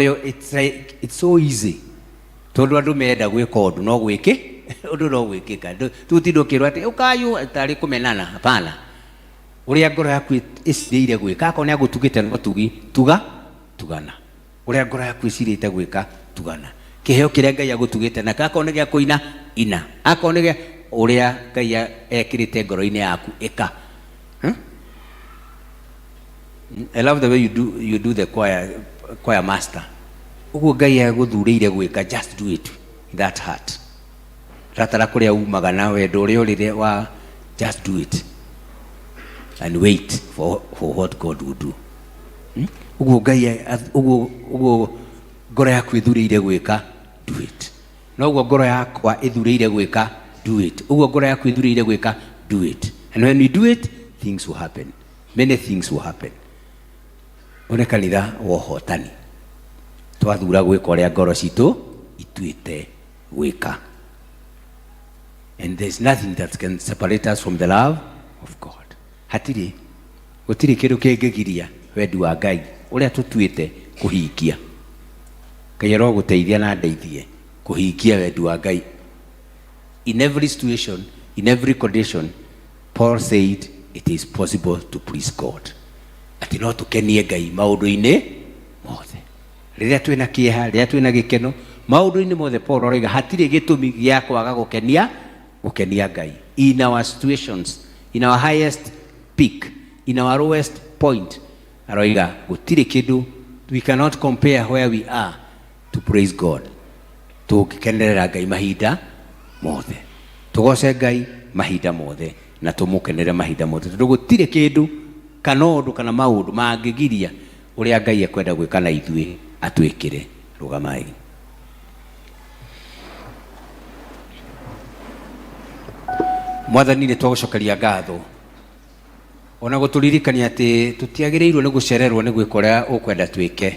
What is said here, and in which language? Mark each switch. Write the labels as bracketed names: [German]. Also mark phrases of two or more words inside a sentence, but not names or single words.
[Kikuyu] rio [English] it's so easy [Kikuyu] tondu andu menda gwika undu no gwiki undu no gwikika tutindukirwa ati ukayu tari kumenana hapana uria ngoro yaku icirire gwika akone agutugite no tugana uria ngoro yaku icirite gwika tugana kiheo kiria Ngai agutugite na akone gya kuina ina akone gya uria Ngai ekirite ngoro-ini yaku ika. [English] I love the way you do the choir master. [Kikuyu] Uguo Ngai aguthuurire gwika, [English] just do it in that heart. [Kikuyu] Ratara kuria umaga na wendo uria urire wa [English] just do it and wait for what God will do. [Kikuyu] Uguo Ngai uguo ngoro yaku ithuurire gwika, [English] do it. [Kikuyu] No uguo ngoro yakwa ithuurire gwika, [English] do it. [Kikuyu] Uguo ngoro yaku ithuurire gwika, [English] do it. And when we do it, things will happen. Many things will happen. [Kikuyu] One kanitha wohotani twathura gwika uria ngoro citu ituite gwika. [English] And there's nothing that can separate us from the love of God. [Kikuyu] Hatiri gutiri kindu kingigiria wendi wa Ngai uria tutuite kuhingia. Ngai ro guteithia na ndeithie kuhingia wendi wa Ngai. [English] In every situation, in every condition, Paul said it is possible to please God. [Kikuyu] Ati no tukenie Ngai maundu-ini mothe. Riria twina kieha, riria twina gikeno, maundu-ini mothe Paul oiga hatiri gitumi gia kwaga gukenia Ngai. [English] In our situations, in our highest peak, in our lowest point, [Kikuyu] aroiga gutiri kindu, [English] we cannot compare where we are to praise God. [Kikuyu] Tukikenera Ngai mahinda mothe. Tugoce Ngai mahinda mothe na tumukenere mahinda mothe. Gutiri kindu kana undu kana maundu mangigiria uria Ngai ekwenda gwika na ithui atwikire. Rugamai. Mwathani ni twagucokeria ngatho ona guturirikania ati tutiagirirwo ni gucererwo ni gwika uria ukwenda twike.